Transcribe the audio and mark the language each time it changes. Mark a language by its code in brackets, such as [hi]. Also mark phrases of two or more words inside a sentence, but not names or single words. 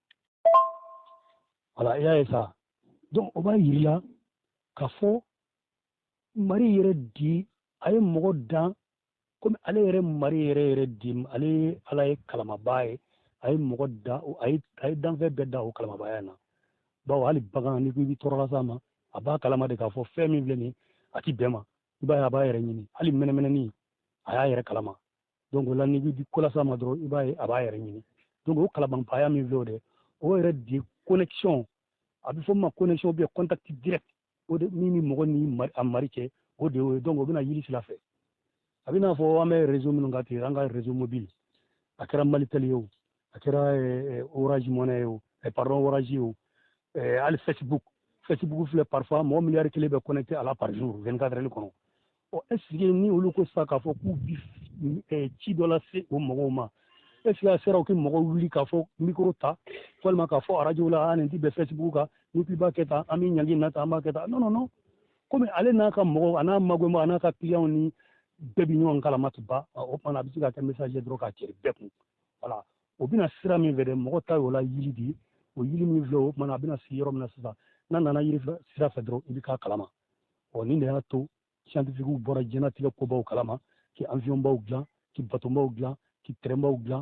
[bm] voilà i y'a ye sa donc o b'a yir'i la k'a fɔ mari yɛrɛ di a ye mɔgɔ dan komi ale yɛrɛ mari yɛrɛ di ale ye ala ye kalamabaa ye a ye mɔgɔ da a ye danfɛn bɛɛ da o kalamabaya na bawo hali bagan ni ko i bɛ tɔɔrɔ las'a ma a b'a kalama de k'a fɔ fɛn min filɛ nin ye a ti bɛn ma i b'a ye a b'a yɛrɛ ɲini hali mɛnɛmɛnɛni a y'a yɛrɛ kalama donc o la n'i bɛ ko las'a ma dɔrɔn i b'a ye a b'a yɛrɛ ɲini donc o kalamabaya min filɛ o de o yɛrɛ di connexion a bɛ fɔ min ma [fr] connexion ou bien contact direct [bm] o de min bɛ mɔgɔ ni a mari cɛ o de y'o ye donc o bɛna yiri sira fɛ a bɛ n'a fɔ an bɛ réseau minnu kan ten an ka [fr] réseau mobile [bm] a kɛra Malitel ye o a kɛra Orange Money ye o pardon Orange ye o hali Facebook filɛ parfois mɔgɔ miliyari 1 bɛ connecté a la [fr] par jour 24 heures [bm] kɔnɔ [fr] est ce que [bm] ni olu ko sisan k'a fɔ k'u bɛ ci dɔ lase o mɔgɔw ma [fr] est ce que [bm] a sera o kɛ mɔgɔw wuli k'a fɔ micro ta walima k'a fɔ arajo la nin ti bɛn Facebook kan ni k'i b'a kɛ tan an bɛ ɲangi na tan an b'a kɛ tan [fr] non non non [bm] komi ale n'a ka mɔgɔw a n'a magɔnba a n'a ka client ni bɛɛ bɛ ɲɔgɔn kalama tu ba o kumana a bɛ se ka kɛ message dɔrɔn k'a cɛri bɛɛ kun voilà o bɛna sira min fɛ dɛ mɔgɔ ta y'o la yiri de ye o yiri min filɛ o kumana a bɛna sigi yɔrɔ min na sisan n'a nana yiri sira fɛ dɔrɔn i bɛ k'a kalama nin de y'a to scientifique bɔra diɲɛnatigɛ kobaw kalama k'i avion baw dilan k'i bateau baw dilan k'i train baw dilan